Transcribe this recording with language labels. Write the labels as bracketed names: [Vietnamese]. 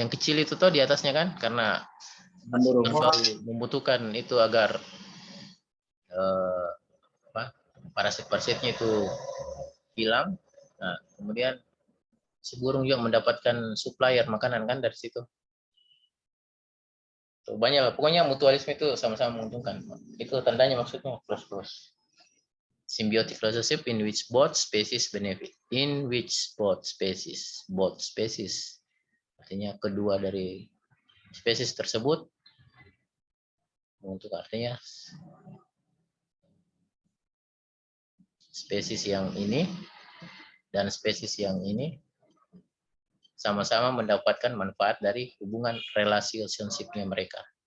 [Indonesian] Yang kecil itu tuh di atasnya kan, karena membutuhkan itu agar parasit-parasitnya itu hilang. Nah, kemudian si burung juga mendapatkan supplier makanan kan dari situ. Tuh, banyak lah. Pokoknya mutualisme itu sama-sama menguntungkan. Itu tandanya maksudnya plus. [English] Symbiotic relationship in which both species benefit. In which both species. [Indonesian] Artinya kedua dari spesies tersebut menguntungkan. Artinya spesies yang ini dan spesies yang ini sama-sama mendapatkan manfaat dari hubungan relationship-nya mereka.